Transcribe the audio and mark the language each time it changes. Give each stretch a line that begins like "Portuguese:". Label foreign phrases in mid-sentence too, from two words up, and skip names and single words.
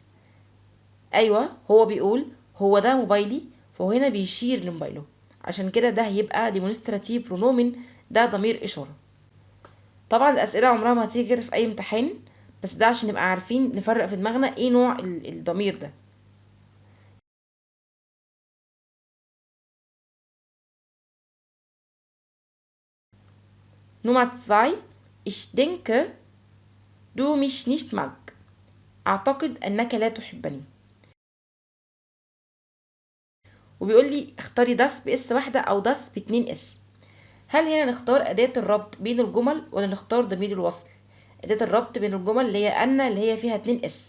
Arabic: أيوة، هو بيقول هو ده موبايلي، فهو هنا بيشير لموبايله، عشان كده ده هيبقى
German: demonstrative pronomen،
Arabic: ده ضمير إشارة. طبعا الأسئلة عمرها ما هتيجي كده في أي امتحان، بس ده عشان نبقى عارفين نفرق في دماغنا ايه نوع الضمير ده.
German: Nummer 2. Ich denke du mich nicht mag.
Arabic: أعتقد أنك لا تحبني. وبيقول لي اختاري das بإس واحدة أو das باتنين إس. هل هنا نختار أداة الربط بين الجمل ولا نختار ضمير الوصل؟ أداة الربط بين الجمل اللي هي أن اللي هي فيها 2 اس.